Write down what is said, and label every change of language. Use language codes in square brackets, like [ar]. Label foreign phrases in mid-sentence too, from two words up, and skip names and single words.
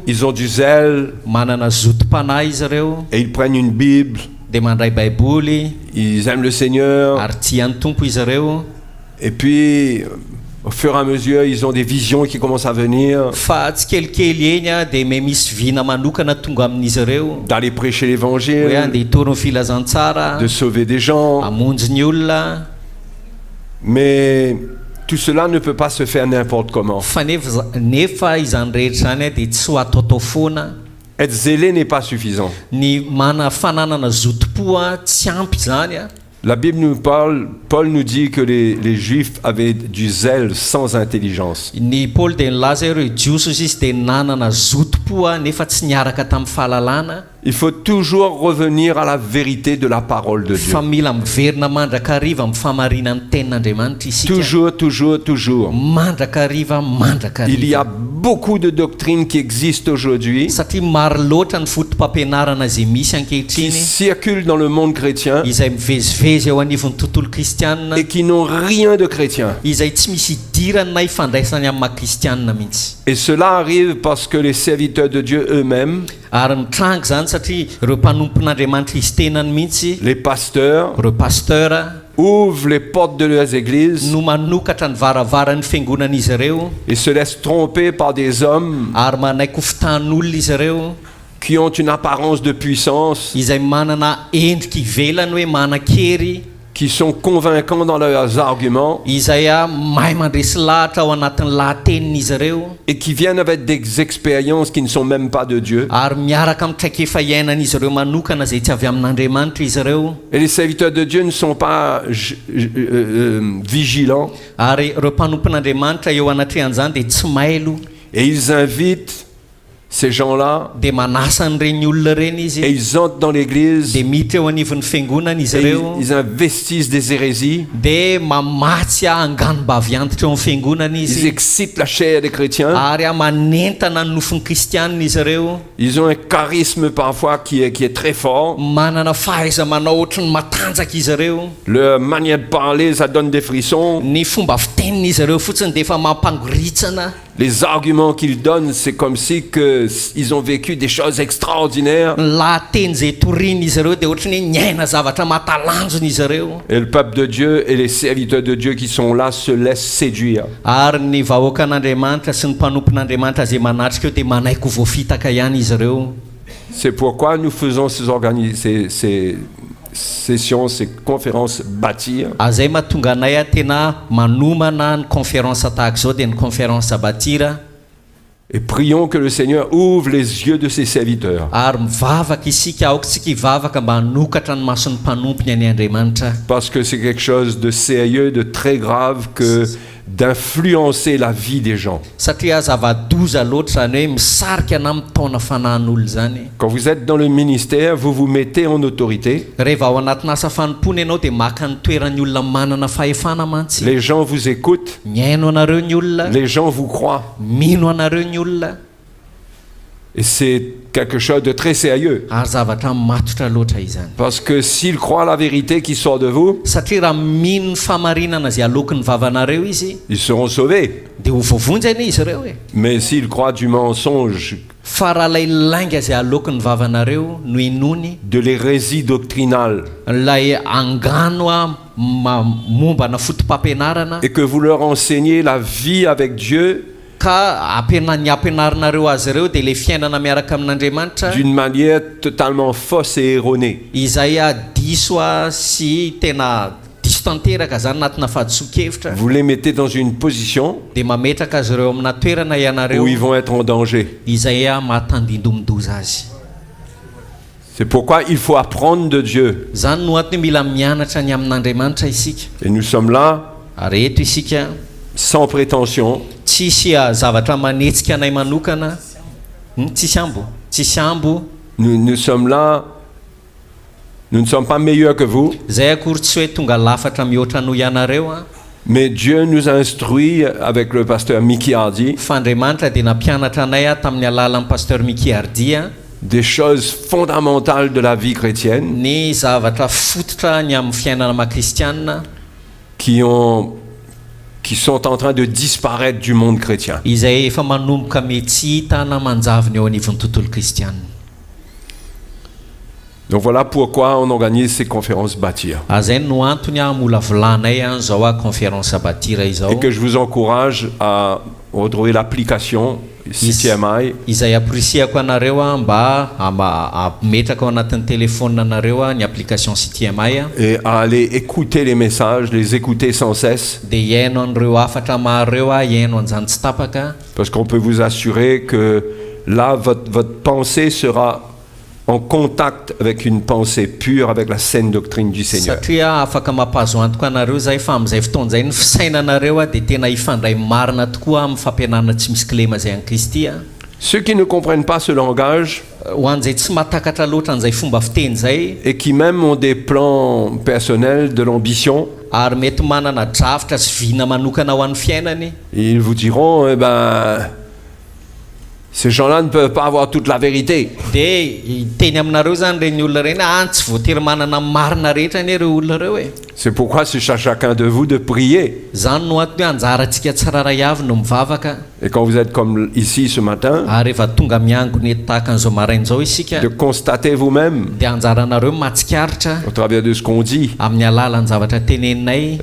[fr] ils ont du zèle [mg] manana zotom-panahy izy ireo, [fr] et ils prennent une Bible, [mg] dia mandray baiboly [fr] ils aiment le Seigneur [mg] ary tian'ny tompo izy ireo. [fr] et puis au fur et à mesure, ils ont des visions qui commencent à venir, [mg] Fa tsy kelikely eny a dia me misy vina manokana tonga amin'izy ireo [fr] d'aller prêcher hoe l'évangile, [mg] andeha hitory ny filazantsara, [fr] de sauver des gens. [mg] hamonjy ny olona. [fr] Mais tout cela ne peut pas se faire n'importe comment. [mg] Fa nefa izany rehetra zany a dia tsy ho ataotao foana. [fr] Être zélé n'est pas suffisant. [mg] Ny mana fananana zotom-po a tsy ampy zany a. [fr] La Bible nous parle, Paul nous dit que les Juifs avaient du zèle sans intelligence. [mg] Ny Paoly dia nilaza ireo jiosy izy dia nanana zotom-po a nefa tsy niaraka tamin'ny fahalalana. [fr] Il faut toujours revenir à la vérité de la parole de Dieu. [mg] Fa mila miverina mandrakariva amin'ny famarinan'ny tenin'Andriamanitra isika. [fr] Toujours, toujours, toujours. [mg] Mandrakariva, [fr] Il y a [mg] mandrakariva. [fr] beaucoup de doctrines qui existent aujourd'hui, [mg] Satria maro loatra ny fotom-pampianarana izay misy [fr] qui [mg] ankehitriny [fr] circulent dans le monde chrétien [mg] izay mivezivezy eo anivon'ny tontolo kristianina, [fr] et qui n'ont rien de chrétien. [mg] izay tsy misy idirany na ifandraisany amin'ny maha-kristianina mihitsy. [fr] Et cela arrive parce que les serviteurs de Dieu eux-mêmes, [mg] Ary mitrangy zany satria ireo mpanompon'Andriamanitra izy tenany mihitsy, [fr] les pasteurs, [mg] ireo pasteura [fr] ouvrent les portes de leurs églises [mg] no manokatra ny varavaran'ny fiangonan'izy ireo [fr] et se laissent tromper par des hommes [mg] ary manaiky ho fitan'olona izy ireo [fr] qui ont une apparence de puissance, [mg] izay manana endrika ivelany hoe manan-kery, [fr] qui sont convaincants dans leurs arguments [mg] izay a mahay mandresy lahatra ao anatin'ny lahatenin'izy ireo [fr] et qui viennent avec des expériences qui ne sont même pas de Dieu. [mg] ary miaraka amin'ny traikefa iainan'izy ireo manokana izay tsy avy amin'Andriamanitra izy ireo. [fr] Et les serviteurs de Dieu ne sont pas vigilants [mg] Ary ireo mpanompon'Andriamanitra eo anatrehan'izany dia tsy mailo, [fr] et ils invitent ces gens-là [mg] dia manasa an'ireny olona ireny [fr] et [mg] izy, [fr] ils entrent dans l'église [mg] dia miditra eo anivon'ny fiangonana izy [fr] et [mg] ireo, [fr] ils investissent des hérésies, [mg] dia mamatsy angano-bavy antitra eo amin'ny fiangonana [fr] ils [mg] izy, [fr] excitent la chair des chrétiens, [mg] ary manentana ny nofon'ny kristianina izy ireo, [fr] ils ont un charisme parfois qui est très fort, [mg] manana fahaiza-manao ohatry ny matanjaka izy ireo, [fr] leur manière de parler ça donne des frissons, [mg] ny fomba fitenin'izy ireo fotsiny dia efa mampangoritsana, [fr] les arguments qu'ils donnent c'est comme si que ils ont vécu des choses extraordinaires [mg] ny lahateny izay torian'izy ireo dia ohatry ny hoe niaina zavatra mahatalanjona izy ireo. [fr] et le peuple de Dieu et les serviteurs de Dieu qui sont là se laissent séduire. [mg] Ary ny vahoakan'Andriamanitra sy ny mpanompon'Andriamanitra izay manatrika eo dia manaiky ho voafitaka ihany izy ireo. [fr] C'est pourquoi nous faisons ces sessions, ces conférences bâtir, [mg] Azay mahatonga anay a tena manomana ny conférence tahaka izao dia ny conférence batira, [fr] Et prions que le Seigneur ouvre les yeux de ses serviteurs. [mg] Ary mivavaka isika aokatsika hivavaka mba hanokatra ny mason'ny mpanompo ny Andriamanitra. [fr] Parce que c'est quelque chose de sérieux, de très grave que d'influencer la vie des gens. [mg] Satria zava-doza loatra zany hoe misarika ana mitona fanahin'olo zany. [fr] Quand vous êtes dans le ministère, vous vous mettez en autorité. [mg] Rehefa ao anatina asa fanompona ianao dia maka ny toeran'ny olona manana fahefana mantsy. [fr] Les gens vous écoutent. [mg] Miaino anareo ny olona. [fr] Les gens vous croient. [mg] Mino anareo ny olona. [fr] Et c'est quelque chose de très sérieux. [mg] Ary zavatra matotra loatra izany. [fr] Parce que s'ils croient la vérité qui sort de vous, [mg] Satria raha mino ny famarinana izay alokin'ny vavanareo izy, [fr] ils seront sauvés. [mg] dia ho voavonjany izy ireo e. [fr] Mais s'ils croient du mensonge, [mg] Fa raha lay lainga izay alokin'ny vavanareo no inony, [fr] de l'hérésie doctrinale, [mg] lay angano mombana fotom-pampianarana, [fr] et que vous leur enseignez la vie avec Dieu [mg] ka ny ampianarinareo azy ireo dia le fiainana miaraka amin'Andriamanitra [fr] d'une manière totalement fausse et erronée. [mg] izay diso sy tena diso tanteraka zany anatina fahadiso-kevitra, [fr] Vous les mettez dans une position [mg] dia mametraka azy ireo amina toerana ianareo [fr] où ils vont être en danger. [mg] izay mahatandindondoza azy. [fr] C'est pourquoi il faut apprendre de Dieu. [mg] Zany no antony mila mianatra ny amin'Andriamanitra isika. [fr] Et nous sommes là [mg] Ary eto isika [fr] sans prétention, [mg] tsisy zavatra manetsika anay manokana, tsisy ambo. [fr] nous sommes là, nous ne sommes pas meilleurs que vous, [mg] Zay akory tsy hoe tonga lafatra mihoatra noho ianareo [fr] mais Dieu nous a instruits avec le pasteur Mickey Hardy [mg] fa Andriamanitra dia nampianatra anay tamin'ny alalan'ny pasteur Mickey Hardy [fr] des choses fondamentales de la vie chrétienne [mg] ny zavatra fototra ny amin'ny fiainana maha-kristianina [fr] qui sont en train de disparaître du monde chrétien. [mg] izay efa manomboka mety hitana manjaviny eo anivon'ny tontolo kristianina. [fr] Donc voilà pourquoi on organise ces conférences bâtir. [mg] Zay no antony mola volanay zao conférence Bâtir izao. [fr] Et que je vous encourage à retrouver l'application CTMI. [mg] Izay appreciako anareo mba ametraka ao anatin'ny téléphone anareo ny application CTMI [fr] Et à aller écouter les messages, les écouter sans cesse. [mg] dia iaino an'ireo afatra mareo iaino an'izany tsy tapaka. [fr] Parce qu'on peut vous assurer que là, votre pensée sera en contact avec une pensée pure, avec la saine doctrine du Seigneur. [mg] Satria afaka mampahazo antoka anareo zay fa amin'izay fotoana zay ny fisainanareo dia tena ifandray marina tokoa amin'ny fampianarana tsy misy kilema zay an'i Kristy. [fr] Ceux qui ne comprennent pas ce langage [mg] Ho an'izay tsy mahatakatra loatra an'izay fomba fiteny zay [fr] et qui même ont des plans personnels, de l'ambition, [mg] ary mety manana drafitra sy vina manokana ho an'ny fiainany, [fr] ils vous diront, ces gens-là ne peuvent pas avoir toute la vérité. [mg] dia teny aminareo zany reny olona reny tsy voatery manana marina rehetra ny ireo olona reo e. [fr] C'est pourquoi c'est à chacun de vous de prier. [mg] Zany no antony hoe anjarantsika tsiraray avy no mivavaka. [fr] Et quand vous êtes comme ici ce matin, [mg] Ary rehefa tonga miangony tahaka an'izao marain'izao isika [fr] de constater vous-même, [mg] dia anjaranareo matsikaritra [fr] au travers de ce qu'on dit, [mg] amin'ny alalan'ny zavatra teneninay.